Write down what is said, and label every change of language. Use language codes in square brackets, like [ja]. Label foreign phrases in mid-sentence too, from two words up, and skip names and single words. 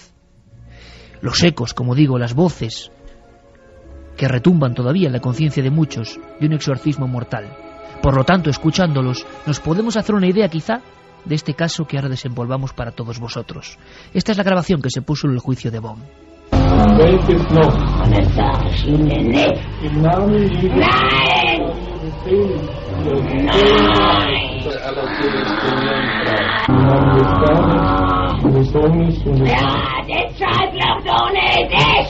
[es] Los ecos, como digo, las voces que retumban todavía en la conciencia de muchos de un exorcismo mortal. Por lo tanto, escuchándolos, nos podemos hacer una idea quizá de este caso que ahora desenvolvamos para todos vosotros. Esta es la grabación que se puso en el juicio de Bonn. [de] Welches noch? Und das sag ich Ihnen nicht. Im Namen Jesu. Nein! Nein! Und des Sohnes und des Ja, deshalb noch ohne dich!